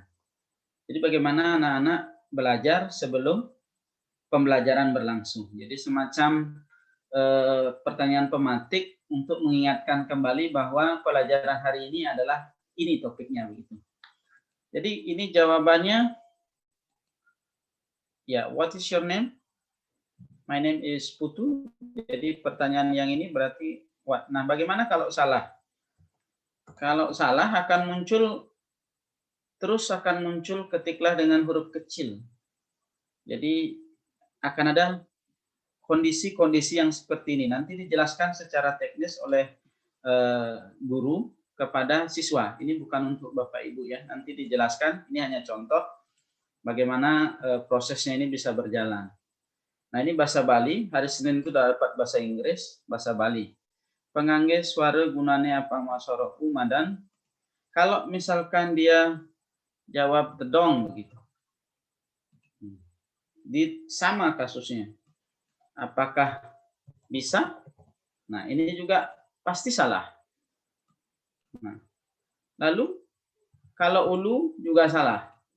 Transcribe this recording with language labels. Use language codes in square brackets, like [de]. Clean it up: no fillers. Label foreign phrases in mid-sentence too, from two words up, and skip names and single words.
[id] Jadi bagaimana anak-anak belajar sebelum pembelajaran berlangsung. Jadi semacam pertanyaan pematik untuk mengingatkan kembali bahwa pelajaran hari ini adalah ini topiknya begitu. Jadi ini jawabannya. Ya, [en] what is your name? My name is Putu. [id] Jadi pertanyaan yang ini berarti what? Nah, bagaimana kalau salah? Kalau salah akan muncul ketiklah dengan huruf kecil. Jadi akan ada kondisi-kondisi yang seperti ini. Nanti dijelaskan secara teknis oleh guru kepada siswa. Ini bukan untuk Bapak Ibu ya. Nanti dijelaskan. Ini hanya contoh bagaimana prosesnya ini bisa berjalan. Nah ini bahasa Bali, hari Senin itu dapat bahasa Inggris, bahasa Bali. [ban] Pengangge suara gunane apa masoro umadan. [id] Kalau misalkan dia jawab tedong begitu. Sama kasusnya. Apakah bisa? Nah ini juga pasti salah. Nah, lalu kalau ulu juga salah.